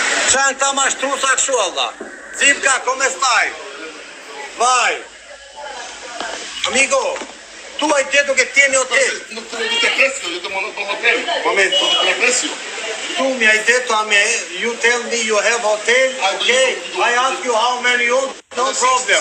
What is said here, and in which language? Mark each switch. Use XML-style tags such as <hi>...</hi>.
<sq>Qa në ta mashtrusa kështu, Allah? Zipka,</sq> <it>come stai? Vai. Amigo, tu hai detto che tieni hotel. Non te precio, io ti mando un hotel. Momento. Non te precio. Tu mi hai detto a me,</it> <en>you tell me you have hotel, okay? I ask you how many you own, no problem.</en>